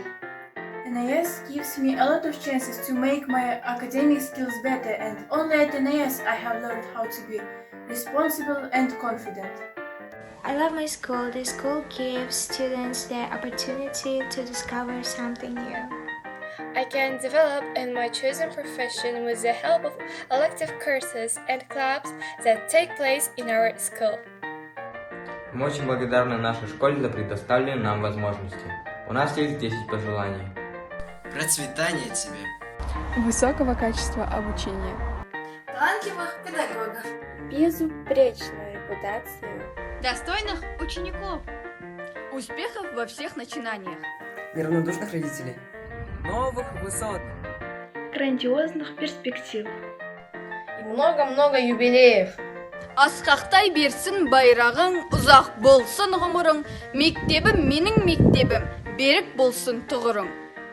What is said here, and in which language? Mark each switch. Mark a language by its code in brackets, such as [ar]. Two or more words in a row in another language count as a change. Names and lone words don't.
[en] NIS gives me a lot of chances to make my academic skills better, and only at NIS I have learned how to be responsible and confident. I love my school. The school gives students the opportunity to discover something new. I can develop in my chosen profession with the help of elective courses and clubs that take place in our school. [ru] Мы очень благодарны нашей школе за предоставленные нам возможности. У нас есть 10 пожеланий. Процветания тебе. Высокого качества обучения. Талантливых педагогов. Безупречную репутацию. Достойных учеников. Успехов во всех начинаниях. Неравнодушных родителей. Новых высот. Грандиозных перспектив. И много-много юбилеев. [kk] Асқақтай берсін байрағың, ұзақ болсын ғұмырың, мектебім менің мектебім, берік болсын тұғырың.